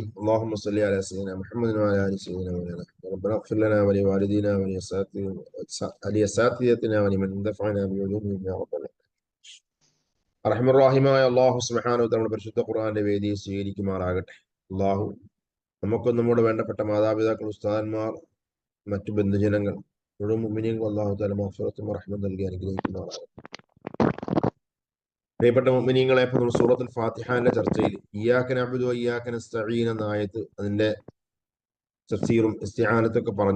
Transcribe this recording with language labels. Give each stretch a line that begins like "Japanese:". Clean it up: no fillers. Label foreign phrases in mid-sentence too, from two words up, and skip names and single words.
Arabic: اللهم صل على سيدنا محمد وعلى آل سيدنا مولانا محمد. ربنا اغفر لنا ولوالدينا ولأساتذتنا ولمن دفعنا بعلومهم يا رب العالمين.
Malayalam: റഹ്മാനായ
Arabic: الله سبحانه وتعالى
Malayalam: പരിശുദ്ധ ഖുർആന്റെ വേദി സ്വീകരിക്കുമാറാകട്ടെ. അല്ലാഹു നമുക്കും നമ്മുടെ വേണ്ടപ്പെട്ട മാതാപിതാക്കൾ, ഉസ്താദന്മാർ, മറ്റു ബന്ധുജനങ്ങൾ മുഴുവൻ മുഅ്മിനീങ്ങൾക്ക്
Arabic: الله تعالى
Malayalam: മഗ്ഫിറത്തും റഹ്മത്തും നൽകി അനുഗ്രഹിക്കുമാറാകട്ടെ. പ്രിയപ്പെട്ട മുഅ്മിനീങ്ങളെ, ഇപ്പോൾ നമ്മൾ സൂറത്തുൽ ഫാത്തിഹയുടെ ചർച്ചയിൽ
Arabic: إياك نعبد وإياك نستعين
Malayalam: എന്ന ആയത്ത്, അതിന്റെ തഫ്സീറും ഇസ്തിആനത്തൊക്കെ പറഞ്ഞു.